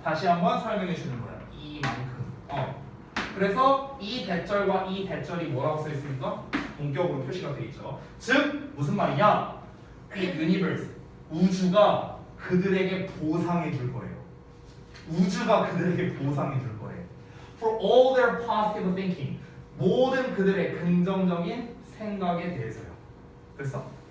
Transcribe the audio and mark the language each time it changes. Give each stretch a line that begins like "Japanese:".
Korean: 다시 한번 설명해 주는 거야. 이만큼. 그래서 이 대절과 이 대절이 뭐라고 써 있습니까? 동격으로 표시가 돼 있죠. 즉 무슨 말이냐? 이 유니버스, 우주가 그들에게 보상해 줄 거예요. 우주가 그들에게 보상해 줄 거예요.
English: For all their positive thinking.
Korean: 모든 그들의 긍정적인 생각에 대해서요. 됐어?